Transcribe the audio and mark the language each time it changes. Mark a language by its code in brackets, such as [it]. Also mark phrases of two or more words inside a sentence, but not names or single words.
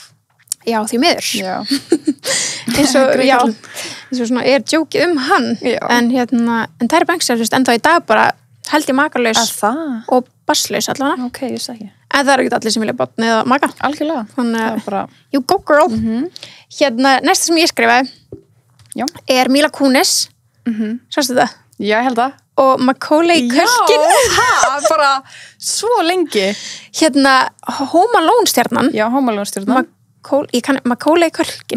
[is] Já, því miður. Já. eins og svona djókið hann. Já. En Tyra Banks ennþá í dag bara held ég makarlaus og basslaus allavega. Ok, ég sé ekki. En það ekki allir sem vilja botna eða maka. Algjörlega. Þannig bara... [en] you go girl. [is] Næsta sem ég skrifaði er Mila Kunis. Sástu það? Já, ég held það. Og Macaulay Culkin. Já, bara svo lengi. Home Alone stjarnan. Já, Home Alone stjarnan. Macaulay Culkin.